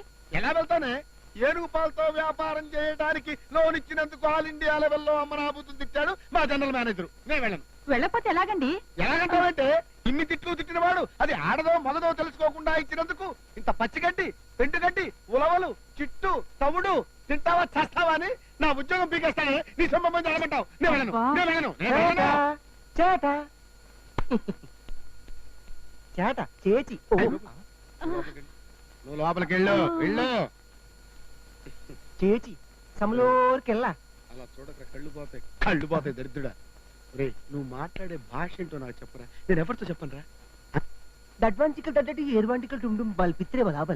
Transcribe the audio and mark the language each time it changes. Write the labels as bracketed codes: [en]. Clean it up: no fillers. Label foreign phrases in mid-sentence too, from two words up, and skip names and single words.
[te] ఎలా వెళ్తానే ఏనుగు పాలతో వ్యాపారం చేయడానికి లోన్ ఇచ్చినందుకు [en] All India [te] లెవెల్లో అమ్మనాబుద్ధులు తిట్టాడు మా [en] general manager [te] నేను వెళ్ళను వెళ్ళకపోతే ఎలాగండి ఎలాగంటావంటే ఇన్ని తిట్లు తిట్టినవాడు అది ఆడదో మగదో తెలుసుకోకుండా ఇచ్చినందుకు ఇంత పచ్చిగడ్డి పెండుగడ్డి ఉలవలు చిట్టు తవుడు తింటావా చేస్తావా అని నా ఉద్యోగం పీకేస్తానే నీ సంబంధం జరగమంటావు నేను వెళ్ళను నేను వెళ్ళను నేను వెళ్ళను [ml] ചേട്ട ചേട്ട ചേച്ചി [te] నువ్వు లోపలికి వెళ్ళు వెళ్ళు ചേച്ചി సమలోరికెళ్ళా అలా చూడక కళ్ళు పోతాయి దరిద్రుడా రే నువ్వు మాట్లాడే భాష ఏంటో నాకు చెప్పరా నేను ఎవరితో చెప్పనురా దడ్వాంటికల్ దడ్డటి ఏర్వాంటికల్ టుండుం బల్ పిత్రే బలాబల్